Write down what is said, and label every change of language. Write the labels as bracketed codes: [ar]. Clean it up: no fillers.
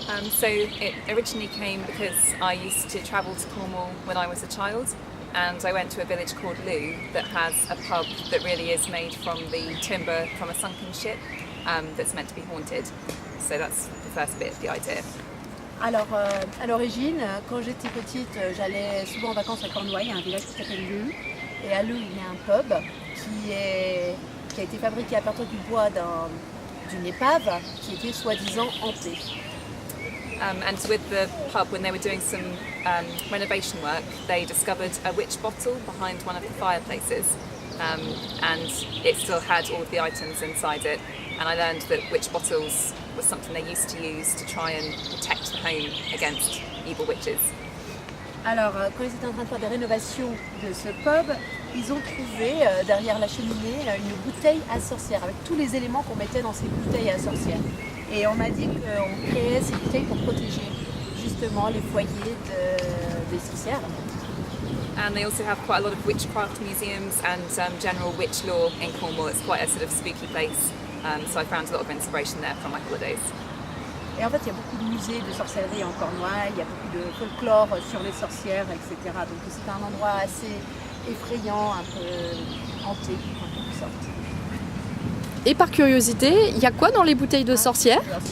[en] So it originally came because I used to travel to Cornwall when I was a child, and I went to a village called Looe that has a pub that really is made from the timber from a sunken ship that's meant to be haunted. So that's the first bit of the idea. [fr] Alors, à l'origine, quand j'étais petite, j'allais souvent en vacances à Cornouailles, il y a un village qui s'appelle Looe. Et à Looe, il y a un pub qui a été fabriqué à partir du bois d'une épave qui était soi-disant hantée. [en] And with the pub, when they were doing some renovation work, they discovered a witch bottle behind one of the fireplaces. And it still had all of the items inside it. And I learned that witch bottles was something they used to use to try and protect the home against evil witches. [fr] Alors, quand ils étaient en train de faire des rénovations de ce pub, ils ont trouvé derrière la cheminée une bouteille à sorcière avec tous les éléments qu'on mettait dans ces bouteilles à sorcière. Et on m'a dit qu'on créait ces bouteilles pour protéger justement les foyers des sorcières. [en] And they also have quite a lot of witchcraft museums and general witch lore in Cornwall. It's quite a sort of spooky place. So I found a lot of inspiration there from my holidays. [fr] Et en fait, il y a beaucoup de musées de sorcellerie en Cornouailles, il y a beaucoup de folklore sur les sorcières, etc. Donc c'est un endroit assez effrayant, un peu hanté, en quelque sorte. Et par curiosité, il y a quoi dans les bouteilles de sorcières?